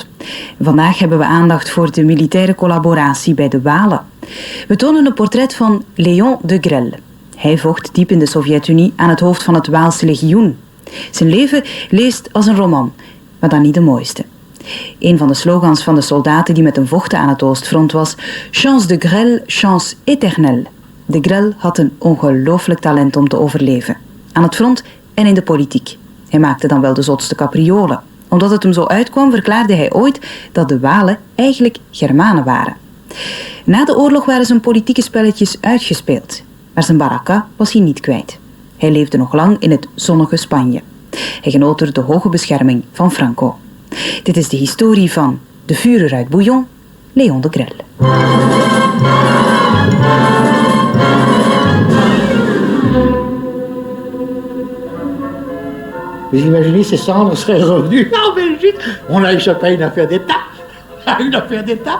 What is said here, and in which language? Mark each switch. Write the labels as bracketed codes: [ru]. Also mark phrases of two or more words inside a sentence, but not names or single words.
[nl] Vandaag hebben we aandacht voor de militaire collaboratie bij de Walen. We tonen een portret van Léon de Grelle. Hij vocht diep in de Sovjet-Unie aan het hoofd van het Waalse legioen. Zijn leven leest als een roman, maar dan niet de mooiste. Een van de slogans van de soldaten die met hem vochten aan het Oostfront was [fr] Chance de Grelle, chance éternelle. [nl] De Grelle had een ongelooflijk talent om te overleven. Aan het front en in de politiek. Hij maakte dan wel de zotste capriolen. Omdat het hem zo uitkwam, verklaarde hij ooit dat de Walen eigenlijk Germanen waren. Na de oorlog waren zijn politieke spelletjes uitgespeeld. Maar zijn baraka was hij niet kwijt. Hij leefde nog lang in het zonnige Spanje. Hij genoot er de hoge bescherming van Franco. Dit is de historie van de Führer uit Bouillon, Léon de Grelle. [fr] Vous imaginez, ces cendres seraient revenues en Belgique. On a échappé à une affaire d'État. Une affaire d'État.